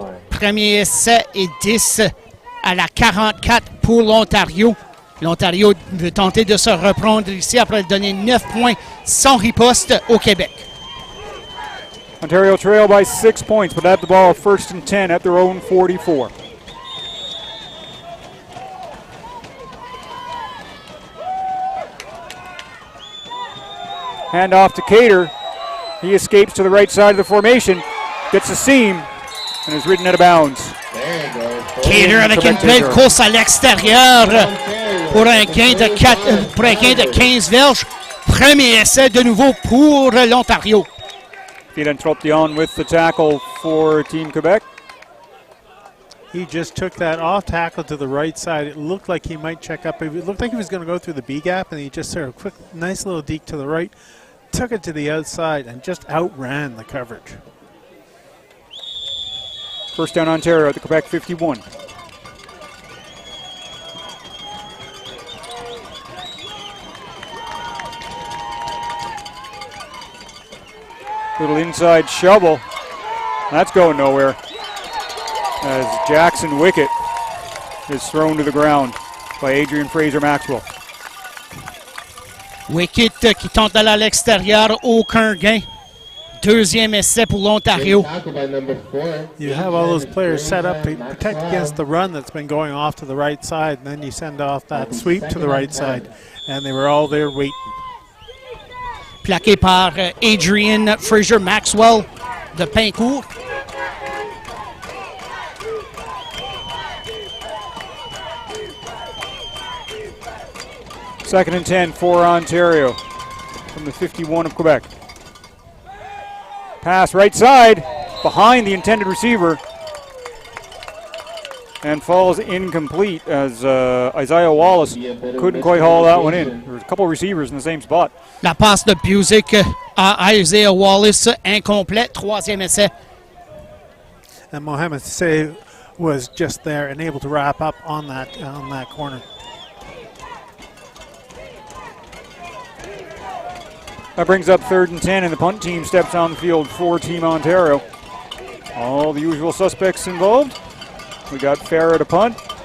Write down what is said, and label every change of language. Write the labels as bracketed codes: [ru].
[fr] Premier essai et 10 à la 44 pour l'Ontario. L'Ontario veut tenter de se reprendre ici après donner 9 points sans riposte au Québec. [en] Ontario trail by 6 points, but have the ball 1st and 10 at their own 44. Hand off to Cater. He escapes to the right side of the formation, gets a seam, and is ridden out of bounds. [fr] Cater avec une belle course à l'extérieur pour un gain de 15 verges. Premier essai de nouveau pour l'Ontario. [en] Fidan Troption with the tackle for Team Quebec. He just took that off tackle to the right side. It looked like he might check up. It looked like he was going to go through the B gap, and he just sort of quick, nice little deke to the right, took it to the outside, and just outran the coverage. First down Ontario at the Quebec 51. Little inside shovel. That's going nowhere. As Jackson Wickett is thrown to the ground by Adrian Fraser-Maxwell. [fr] Wickett qui tente d'aller à l'extérieur, aucun gain. Deuxième essai pour l'Ontario. [en] Tackle by number 4. You have all those players set up to protect against the run that's been going off to the right side, and then you send off that sweep to the right side. And they were all there waiting. [fr] Plaqué par Adrian Fraser-Maxwell de Pincourt. [en] Second and 10 for Ontario from the 51 of Quebec. Pass right side behind the intended receiver and falls incomplete as Isaiah Wallace couldn't quite haul that one in. There was a couple of receivers in the same spot. [fr] La passe de Busick à Isaiah Wallace, incomplète, troisième essai. [en] And Mohamed Say was just there and able to wrap up on that corner. That brings up third and 10, and the punt team steps on the field for Team Ontario. All the usual suspects involved. We got Farah to punt.